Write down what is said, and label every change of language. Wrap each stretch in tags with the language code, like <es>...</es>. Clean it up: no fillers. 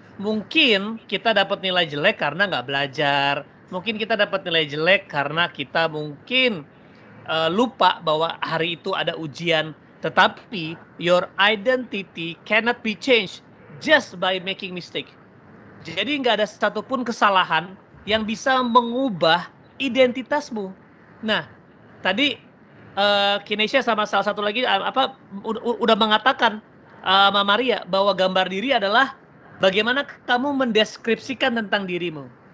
<id>Mungkin kita dapat nilai jelek karena nggak belajar. Mungkin kita dapat nilai jelek karena kita mungkin lupa bahwa hari itu ada ujian. Tetapi</id> <en>your identity cannot be changed just by making mistake.</en> <id>Jadi nggak ada satupun kesalahan yang bisa mengubah identitasmu. Nah, tadi Kinesia sama salah satu lagi udah mengatakan Mama Maria bahwa gambar diri adalah bagaimana kamu mendeskripsikan tentang dirimu.</id>